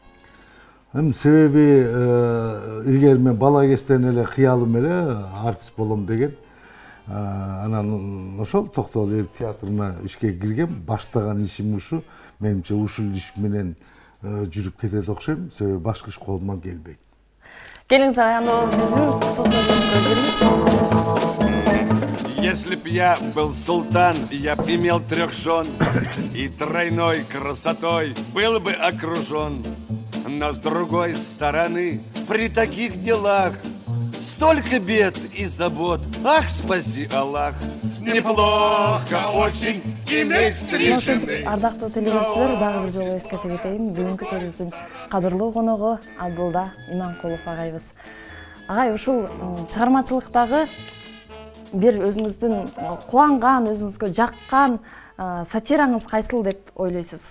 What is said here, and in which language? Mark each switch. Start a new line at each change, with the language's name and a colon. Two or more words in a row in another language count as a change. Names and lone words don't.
Kyrgyz: Себеби илгери мен бала кезден эле кыялым эле артист болом деген. Анан ошол Токтогул эл театрына ишке киргем, баштаган ишим ушу. Менимче ушул иш менен жүрүп кетет окшойм, себеби башка иш колуман келбейт. Келиңиз агай, анда биздин
Russian: Если б я был султан, я б имел 3 жен, и тройной красотой был бы окружен. Но с другой стороны, при таких делах столько бед и забот, ах, спаси Аллах. Неплохо очень иметь 3 жены.
Kyrgyz: Ардактуу телегөрчүлөр, дагы бир жолу эскерте кетейин. Бүгүнкү төрүбүздүн кадырлуу коногу Абдылда Иманкулов агайыбыз. Агай, ушул чыгармачылыктагы бир өзүңүздүн кубанган, өзүңүзгө жаккан сатираңыз кайсыл деп ойлойсуз?